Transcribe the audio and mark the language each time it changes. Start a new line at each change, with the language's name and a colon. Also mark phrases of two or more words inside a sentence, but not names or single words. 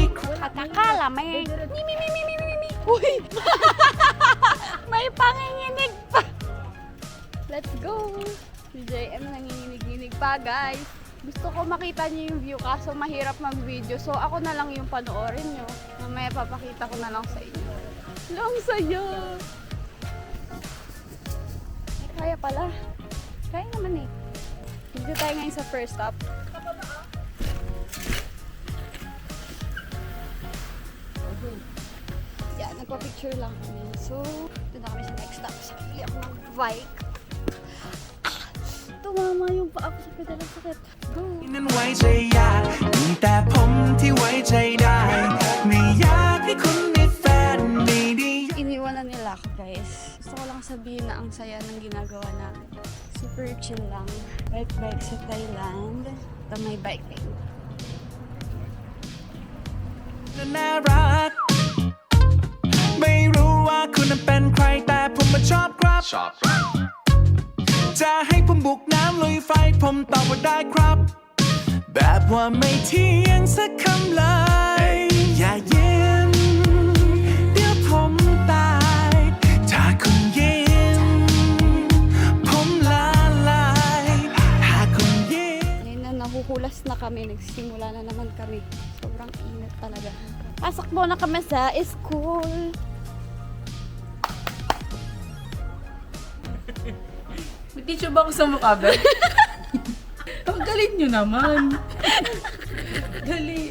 Filipino: Akakala may... Mi. Uy! May panginginig pa!
English: Let's go!
Filipino: Si JM nanginginig-ginig pa, guys. Gusto ko makita niyo yung view kaso mahirap mag-video. So ako na lang yung panoorin niyo. Mamaya papakita ko na lang sa inyo. Lang saya! Ay, kaya pala. Kaya naman eh. Video tayo ngayon sa
English: first stop.
Filipino: Yan, nagpa-picture lang kami. So, doon na kami sa
English: next stop.
Filipino: So, bili ako ng bike. Tumama yung paa ko sa pedal. Ang sakit. Go!
Thai: นั้นไว้ใจยากมีแต่ผมที่ไว้ใจได้ไม่อยากให้คุณมีแฟนไม่ได้
Filipino: Iniwanan nila ako, guys. Gusto ko lang sabihin na ang saya ng ginagawa namin.
English: Super chill
Filipino: lang. Bike sa Thailand. Ito may bike lane.
Thai: น่ารักไม่รู้ว่าคุณนั้นเป็นใครแต่ผมมาชอบครับจะให้ผมบุกน้ำลุยไฟผมตอบว่าได้ครับ แบบว่าไม่เที่ยงสักคำเลยอย่าเย็นเดี๋ยวผมตายถ้าคุณยิ้มผมละลายหากคุณยิ้ม
Filipino: Ngayon na nahuhulas na kami. Nagsimula na naman kami. Sobrang init talaga. Pasok muna kami sa school. May tissue ba ako sa mukha, ba? Ang galing nyo naman. Dali.